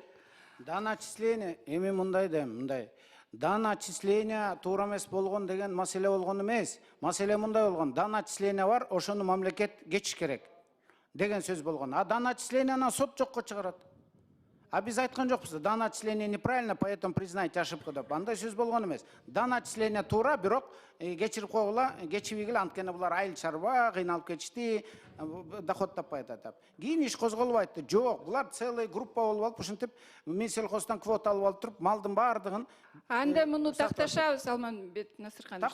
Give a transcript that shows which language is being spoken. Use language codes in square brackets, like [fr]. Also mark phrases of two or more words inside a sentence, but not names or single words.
[ky] Дан отчисление, эми мындай дейм, мындай. Дан отчисление туура эмес болгон деген маселе болгон эмес. Маселе мындай болгон. Дан отчисление бар, ошону мамлекет кечиш керек деген сөз болгон. А дан отчисленияны сот жокко чыгарат. А биз айткан жокпуз, дан отчисление [ru] неправильно, поэтому признайте ошибку [ky] деп. Андай сөз болгон эмес. Дан отчисление туура, бирок кечирип койгула, кечибегиле, анткени булар айыл чарба, кыйналып кетишти, доход таппай атат. Кийин иш козголбайт. Жок, булар [ru] целый группа [ky] болуп алып, ушинтип Минсельхоздон квота алып алып туруп, малдын баардыгын анда муну такташабыз, Алманбет Насырканович.